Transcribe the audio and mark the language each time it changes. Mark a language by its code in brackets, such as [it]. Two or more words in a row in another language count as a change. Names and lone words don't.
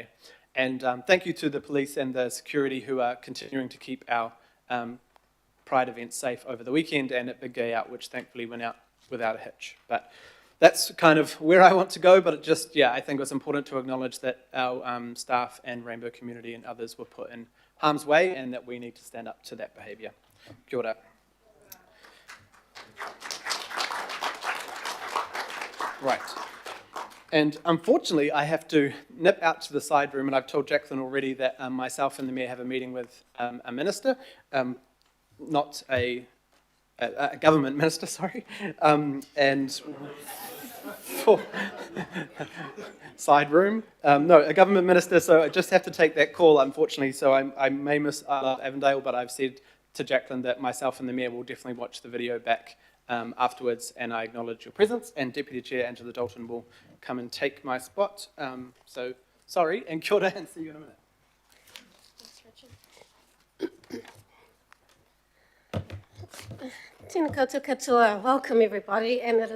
[en] And thank you to the police and the security who are continuing to keep our Pride events safe over the weekend and at Big Gay Out, which thankfully went out without a hitch. But that's kind of where I want to go, but it just, yeah, I think it was important to acknowledge that our staff and Rainbow community and others were put in harm's way and that we need to stand up to that behaviour. [mi] Kia ora. [en] Right. And unfortunately, I have to nip out to the side room, and I've told Jacqueline already that myself and the Mayor have a meeting with a minister, not a government minister, sorry, and for side room. No, a government minister, so I just have to take that call, unfortunately, so I may miss Avondale, but I've said to Jacqueline that myself and the Mayor will definitely watch the video back afterwards, and I acknowledge your presence, and Deputy Chair Angela Dalton will come and take my spot. So, sorry, and [mi] kia ora, [en] and see you in a minute. [mi] Tēnā koutou katoa. [en] Welcome everybody, and it is